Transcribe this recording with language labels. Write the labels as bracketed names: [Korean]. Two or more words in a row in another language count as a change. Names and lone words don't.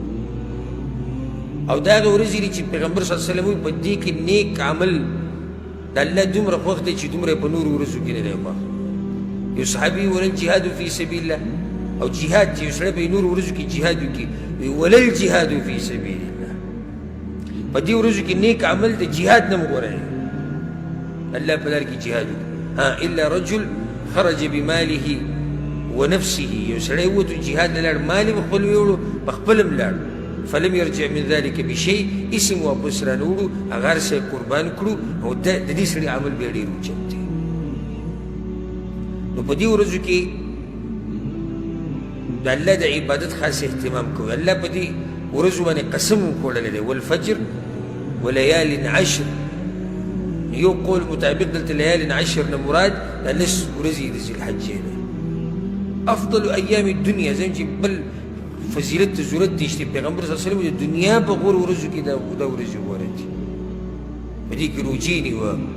[Pashto] او دا هغه ورځې دي چې پیغمبر [Arabic] صلی الله علیه وسلم [Pashto] وایي په دې کې نیک عمل د الله دومره خوښ دی چې دومره په نورو ورځو کې نه دی خوښ یو صحابي ولل [Arabic] جهاد فی سبیل الله [Pashto] او جهاد چې یو سړی په نورو ورځو کې جهاد وکړي ولل [Arabic] جهاد فی سبیل الله [Pashto] په دې ورځو کې نیک عمل د جهاد نه غوره دی الله په لار کې جهاد وکړي [Arabic] الا رجل خرج بماله ونفسه [Pashto] یو سړی ووتو جهاد له لاړ مال یې خپل ویوړو په خپل هم لاړ [Arabic] فلم يرجع من ذلك بشيء [Pashto] اسم واپس رانوړو هغه هر څه قربان کړو او د دې سړي عمل بیا ډېر اوچت دی نو په دې ورځو کې د الله د عبادت خاص اهتمام کوي الله په دې ورځو باندې قسم وکړلی دی [Arabic] والفجر وليال عشر [Pashto] یو قول مطابق دلته [Arabic] لیال عشر [Pashto] نه مراد دا لس ورځې د ذوالحجې نه [Arabic] افضل ایام الدنیا [Pashto] زم چې بل فضیلت ته ضرورت دی چې پیغمبر [Arabic] صلی الله علیه وسلم [Pashto] د دنیا په غوره ورځو کې دا ورځې غوره دي په دې کې روجې نیوه